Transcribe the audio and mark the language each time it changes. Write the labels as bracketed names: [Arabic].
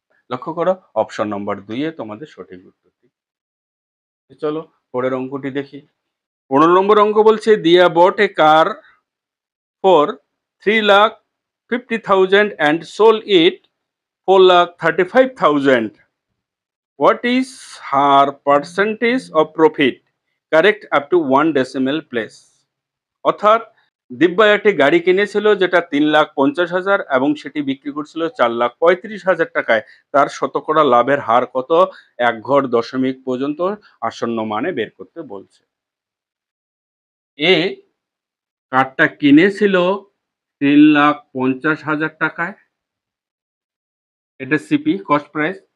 [Bangla] লক্ষ্য করো option number 2 এ তোমাদের সঠিক উত্তরটি। চলো পরের অঙ্কটি দেখি। 15 নম্বর অঙ্ক বলছে [English] Diya bought a car for 3,50,000 and sold it 4,35,000. What is her percentage of profit? Correct up to 1 decimal place. [Bangla] অর্থাৎ দিব্যা একটি গাড়ি কিনেছিল যেটা 3,50,000 এবং সেটি বিক্রি করছিল 4,35,000 টাকায়। তার শতকরা লাভের হার কত? এক ঘর দশমিক পর্যন্ত আসন্ন মানে বের করতে বলছে। এ কারটা কিনেছিল 3,50,000 টাকায়, এটা সিপি কস্ট প্রাইস।